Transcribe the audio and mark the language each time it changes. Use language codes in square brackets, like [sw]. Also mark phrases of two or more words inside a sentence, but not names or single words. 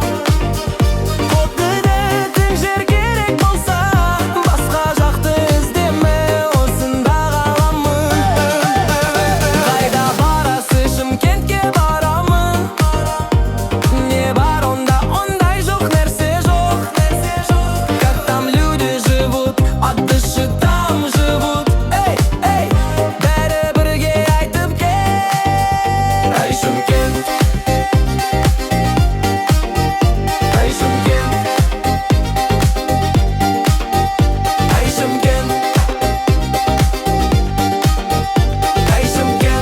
[kk] Қобдың жер керек болса, басқа жақты іздеме, осында қаламын. Қайда барасың? Шымкентке барамын. Не бар онда, ондай жоқ нәрсе жоқ. [ru] Как там люди живут, от души там живут. Эй, [kk] бәрі бірге айтып кел. Ай Шымкент, ай Шымкент, ай Шымкент, ай Шымкент.